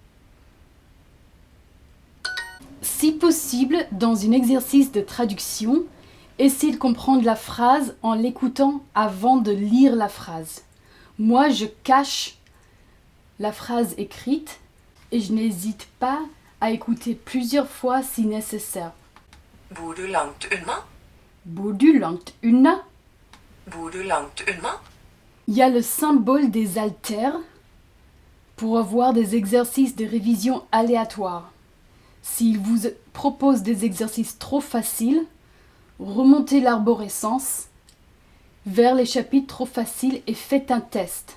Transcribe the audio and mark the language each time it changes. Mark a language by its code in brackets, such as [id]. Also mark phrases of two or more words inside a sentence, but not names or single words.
[fr] Si possible, dans un exercice de traduction, essayez de comprendre la phrase en l'écoutant avant de lire la phrase. Moi, je cache la phrase écrite et je n'hésite pas à écouter plusieurs fois si nécessaire. [no] Bor du langt unna? Bor du langt unna? Bor du langt unna? [fr] Il y a le symbole des haltères pour avoir des exercices de révision aléatoires. S'il vous propose des exercices trop faciles, remontez l'arborescence vers les chapitres trop faciles et faites un test.